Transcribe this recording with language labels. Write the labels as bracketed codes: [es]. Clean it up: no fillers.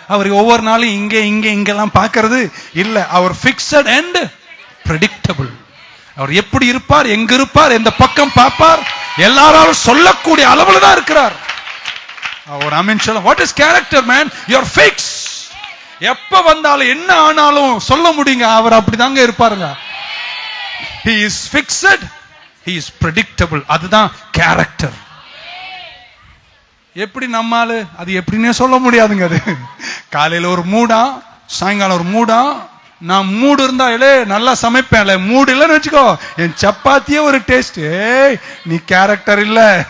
[ta] அவர் ஒவ்வொரு நாளும் இங்கெல்லாம் பார்க்கறது இல்ல. அவர் [en] Fixed and predictable. [ta] அவர் எப்படி இருப்பார், எங்க இருப்பார், எந்த பக்கம் பார்ப்பார், எல்லாராலும் சொல்லக்கூடிய அளவுல தான் இருக்கிறார். அவர் ஆமென் சொல்ல. [en] What is character man? You are fix. [ta] எப்ப வந்தாலும் என்ன ஆனாலும் சொல்ல முடியுங்க, அவர் அப்படிதாங்க இருப்பாருங்க. [en] he is fixed, he is predictable. [ta] அதுதான் கேரக்டர். எப்படி நம்மால அது எப்படின்னே சொல்ல முடியாதுங்க. அது காலையில ஒரு மூடா, சாயங்காலம் ஒரு மூடா. நான் மூடு இருந்தா நல்லா சமைப்பேன், மூடு இல்லைன்னு வச்சுக்கோ, என் சப்பாத்தியே ஒரு டேஸ்ட். நீ கேரக்டர் இல்ல.